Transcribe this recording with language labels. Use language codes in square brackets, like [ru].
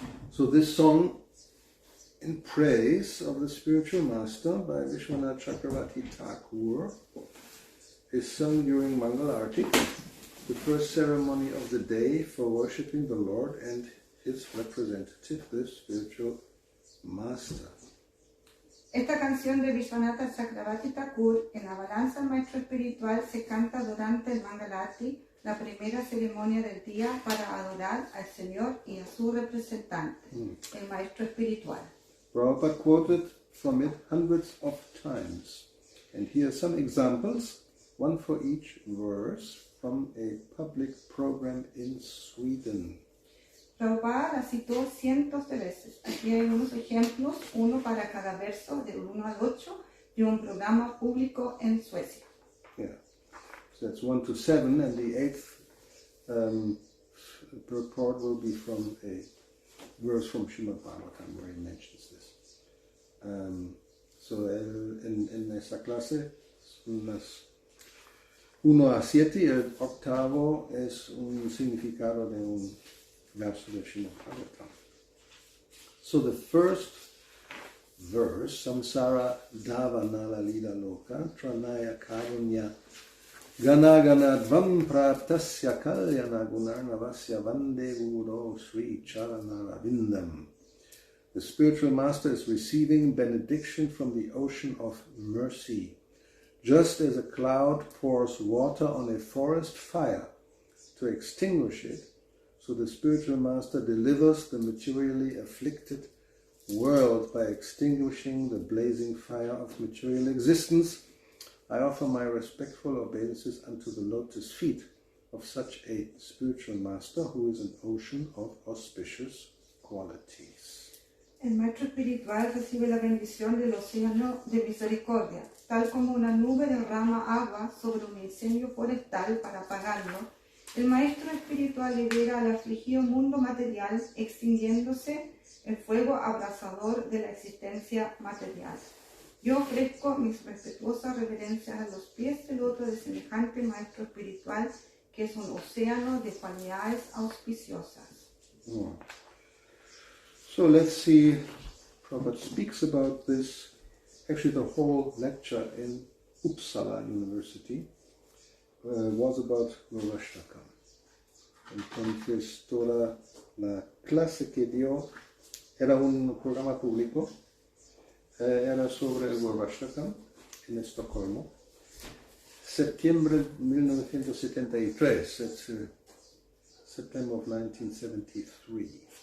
[en] So this song in praise of the spiritual master by Vishwanath Chakravarti Thakur is sung during Mangal Arati, the first ceremony of the day for worshipping the Lord and his representative, the spiritual master. [es] Esta canción de Vishwanath Chakravarti Thakur en la balanza al maestro espiritual se canta durante el Mangalati, la primera ceremonia del día para adorar al Señor y a su representante, el maestro espiritual. [en] Prabhupada quoted from it hundreds of times, and here are some examples, one for each verse, from a public program in Sweden. [es] Prabhupada la citó cientos de veces. Aquí hay unos ejemplos, uno para cada verso, del 1 al 8, de un programa público en Suecia. [en] Yeah, so that's 1 to 7, and the 8th purport will be from a verse from Srimad Bhagavatam where he mentions this. [es] So en esta clase, unas 1 a 7, y el octavo es un significado de un verso de Srimad Bhagavatam. [en] So the first verse, [sa] Samsara Davanala Lila Loka, Tranaya Karunya Gana Dvam Praptasya Kalyana Gunarnavasya Vande Guru Sri Charanara Vindam. [en] The spiritual master is receiving benediction from the ocean of mercy. Just as a cloud pours water on a forest fire to extinguish it, so the spiritual master delivers the materially afflicted world by extinguishing the blazing fire of material existence. I offer my respectful obeisances unto the lotus feet of such a spiritual master who is an ocean of auspicious qualities. [es] El maestro espiritual recibe la bendición del océano de misericordia, tal como una nube derrama agua sobre un incendio forestal para apagarlo. El maestro espiritual libera al afligido mundo material, extinguiéndose el fuego abrasador de la existencia material. Yo ofrezco mis respetuosas reverencias a los pies del loto de semejante maestro espiritual, que es un océano de cualidades auspiciosas. [en] So let's see, Prabhupada speaks about this, actually the whole lecture in Uppsala University was about Gurvastaka. [es] Entonces toda la clase que dio era un programa público, era sobre el Gurvastaka en Estocolmo, septiembre de 1973, [en] it's September of 1973.